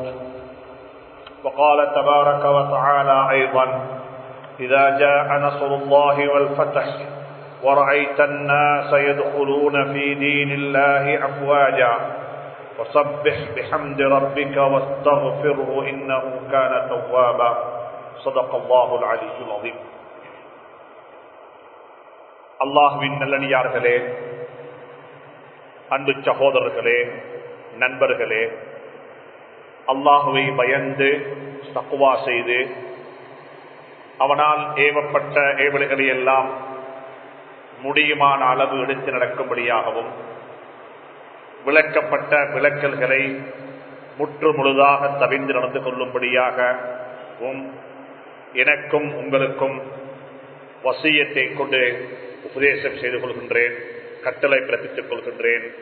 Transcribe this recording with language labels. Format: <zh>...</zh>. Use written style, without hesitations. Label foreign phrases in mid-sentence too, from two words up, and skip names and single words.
<ar>وقال تبارك وتعالى أيضا إذا جاء نصر الله والفتح ورأيت الناس يدخلون في دين الله أفواجا وسبح بحمد ربك واستغفره إنه كان توابا. صدق الله العلي العظيم.</ar> <ta>அல்லாஹ்வின் நல்லடியார்களே, அன்பு சகோதரர்களே, நண்பர்களே, அல்லாஹுவை பயந்து தக்வா செய்து அவனால் ஏவப்பட்ட ஏவல்களை எல்லாம் முடியுமான அளவு எடுத்து நடக்கும்படியாகவும் விளக்கப்பட்ட விளக்கல்களை முற்று முழுதாக தவிர்த்து நடந்து கொள்ளும்படியாகவும் எனக்கும் உங்களுக்கும் வசியத்தை கொண்டு உபதேசம் செய்து கொள்கின்றேன், கட்டளை பிறப்பித்துக் கொள்கின்றேன்.</ta>